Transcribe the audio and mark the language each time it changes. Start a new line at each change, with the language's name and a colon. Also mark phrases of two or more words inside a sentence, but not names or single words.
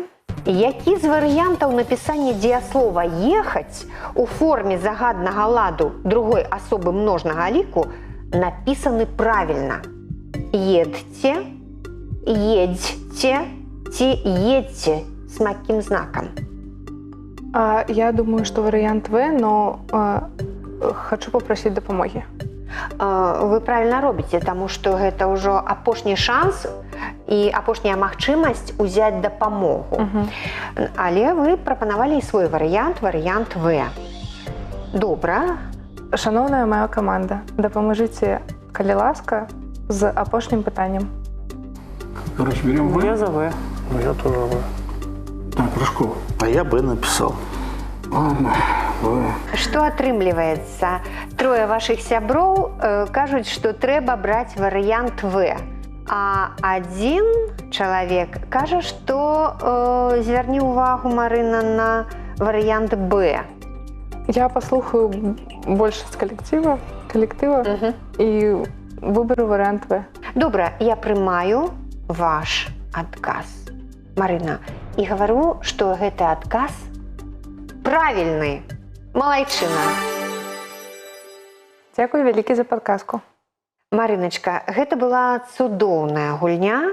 Belarusian: Які з варыянтаў напісання дзеяслова «ехаць» у форме загаднага ладу другой асобы множнага ліку напісаны правільна? Едце, едзьце ці едзьце з мяккім знакам?
Russian: Я думаю, что вариант В, но хочу попросить дапамогі.
Belarusian: Вы правильно робіце, таму што гэта ўжо апошні шанс і апошняя магчымасць узяць дапамогу. Але вы прапанавалі і свой варыянт, варыянт В. Добра. Шановная моя каманда, дапамажыце, калі ласка, з апошнім пытаннем.
Russian: Короче, берем В. Я за В. Ну, я тоже В. Так, Рожков. А я Б написал. Ладно, В.
Belarusian: Што атрымліваецца? Трое вашых сяброў кажуць, што трэба браць варыянт В. А один чалавек кажа, што звярні ўвагу, Марына, на варыянт Б.
Russian: Я послухаю больше с коллектива и выберу вариант В.
Belarusian: Добра, я прымаю ваш адказ, Марына, і гавару, што гэты адказ правільны. Малайчына. Дякую вялікі за подказку. Марыначка, гэта была цудоўная гульня.